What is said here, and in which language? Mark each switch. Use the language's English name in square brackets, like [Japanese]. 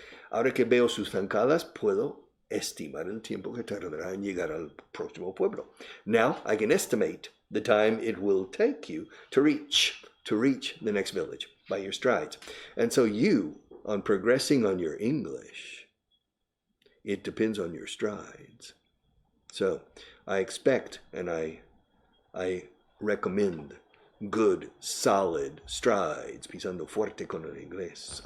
[Spanish] Ahora que veo sus zancadas, puedo estimar el tiempo que tardará en llegar al próximo pueblo. [English] Now I can estimate the time it will take you to reach the next village by your strides. And so you, on progressing on your English, it depends on your strides. So I expect and I recommend good, solid strides, [Spanish] pisando fuerte con el inglés.